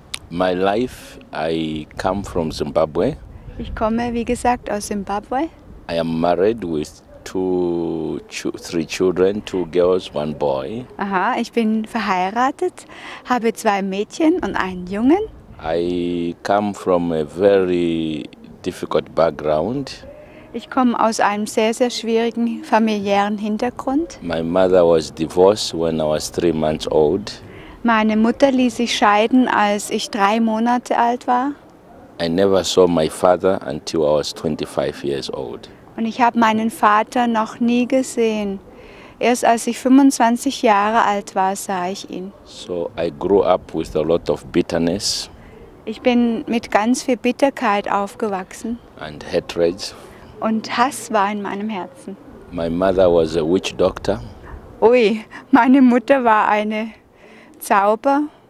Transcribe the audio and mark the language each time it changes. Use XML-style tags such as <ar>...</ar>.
<en>My life, I come from Zimbabwe.</en> <de>Ich komme, wie gesagt, aus Zimbabwe.</de> <en>I am married with three children, 2 girls, 1 boy.</en> <de>Aha, ich bin verheiratet, habe 2 Mädchen und einen Jungen.</de> <en>I come from a very difficult background.</en> <de>Ich komme aus einem sehr, sehr schwierigen familiären Hintergrund.</de> <en>My mother was divorced when I was 3 months old.</en> <de>Meine Mutter ließ sich scheiden, als ich 3 Monate alt war.</de> <en>I never saw my father until I was 25 years old.</en> <de>Und ich habe meinen Vater noch nie gesehen. Erst als ich 25 Jahre alt war, sah ich ihn.</de> <en>So I grew up with a lot of bitterness</en> <de>Ich bin mit ganz viel Bitterkeit aufgewachsen</de> <en>and hatred.</en> <de>und Hass war in meinem Herzen.</de> <en>My mother was a witch doctor.</en> <de>Ui, meine Mutter war eine Zauberin,</de>